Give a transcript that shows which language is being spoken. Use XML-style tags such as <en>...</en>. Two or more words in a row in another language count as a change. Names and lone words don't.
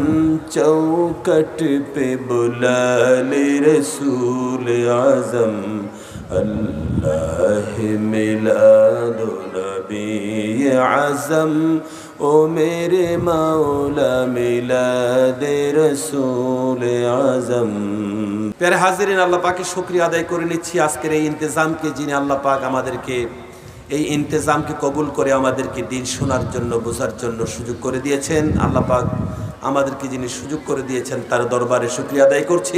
<ur>چوکٹ پہ بلا لے رسول اعظم. اللہ میلاد نبی اعظم او میرے مولا میلاد رسول اعظم. پیارے حاضرین,</ur> <bn>আল্লাহ পাকের শুকরিয়া আদায় করে নিচ্ছি আজকের এই ইন্তজামকে, যিনি আল্লাহ পাক আমাদেরকে এই ইন্তজামকে কবুল করে আমাদেরকে দিন শোনার জন্য, বোঝার জন্য সুযোগ করে দিয়েছেন। আল্লাহ পাক আমাদেরকে যিনি সুযোগ করে দিয়েছেন তার দরবারে শুকরিয়া আদায় করছি।</bn>